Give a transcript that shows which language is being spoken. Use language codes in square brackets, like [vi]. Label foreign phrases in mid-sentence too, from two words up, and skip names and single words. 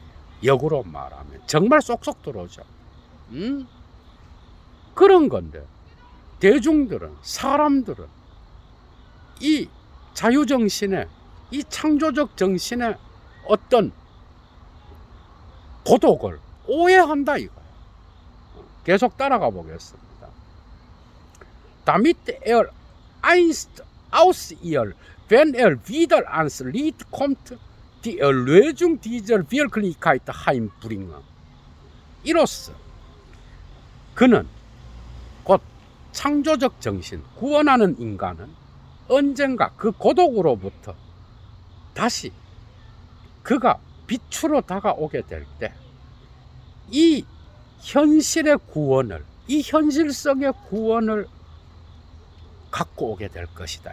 [ko] 역으로 말하면 정말 쏙쏙 들어오죠. 그런 건데 대중들은, 사람들은 이 자유정신의, 이 창조적 정신의 어떤 고독을 오해한다 이거예요. 계속 따라가 보겠습니다. [de] Damit einst aus ihr, wenn wieder ans Licht kommt, die Erlösung dieser Wirklichkeit heimbringen. [ko] 이로써 그는 곧 창조적 정신, 구원하는 인간은 언젠가 그 고독으로부터 다시 그가 빛으로 다가오게 될 때 이 현실의 구원을, 이 현실성의 구원을 갖고 오게 될 것이다.